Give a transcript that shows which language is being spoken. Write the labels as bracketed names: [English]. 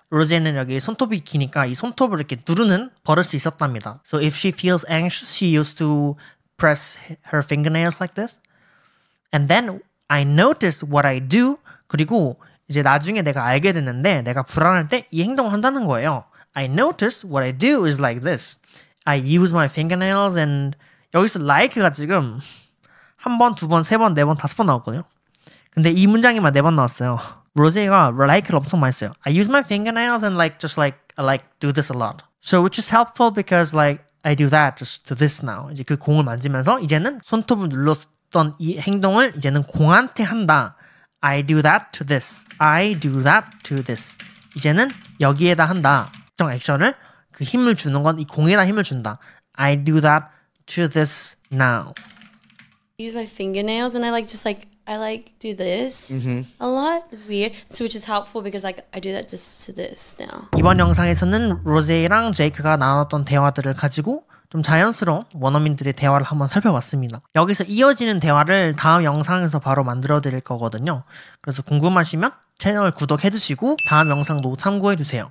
[Korean] 로제는 여기 손톱이 기니까 이 손톱을 이렇게 누르는 버릇이 있었답니다. [English] So if she feels anxious, she used to press her fingernails like this. And then I noticed what I do. [Korean] 그리고 이제 나중에 내가 알게 됐는데 내가 불안할 때 이 행동을 한다는 거예요. [English] I noticed what I do is like this. I use my fingernails and [Korean] 여기서 like가 지금 한 번, 두 번, 세 번, 네 번, 다섯 번 나왔거든요. 근데 이 문장이만 네 번 나왔어요. 로제가 like를 엄청 많이 써요. [English] I use my fingernails and I do this a lot. So which is helpful because I do that just to this now. [Korean] 이제 그 공을 만지면서 이제는 손톱을 눌렀던 이 행동을 이제는 공한테 한다. [English] I do that to this. I do that to this. [Korean] 이제는 여기에다 한다. 특정 액션을 그 힘을 주는 건 이 공에다 힘을 준다. [English] I do that to this now. I use my fingernails and I do this a lot. It's weird. So which is helpful because I do that just to this now. [Korean] 이번 영상에서는 로제랑 제이크가 나눴던 대화들을 가지고 좀 자연스러운 원어민들의 대화를 한번 살펴봤습니다. 여기서 이어지는 대화를 다음 영상에서 바로 만들어 드릴 거거든요. 그래서 궁금하시면 채널 구독해 주시고 다음 영상도 참고해 주세요.